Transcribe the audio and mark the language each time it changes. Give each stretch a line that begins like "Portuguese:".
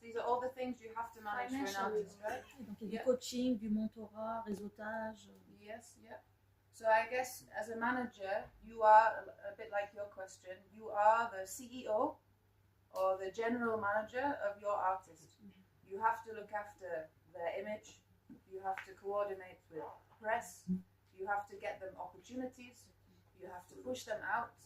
English: These are all the things you have to manage for an artist, right?
French: Donc il y a du coaching, du mentorat, réseautage.
English: Yes, yeah. So I guess as a manager, you are a bit like your question. You are the CEO or the general manager of your artist. You have to look after their image. You have to coordinate with press. You have to get them opportunities. You have to push them out.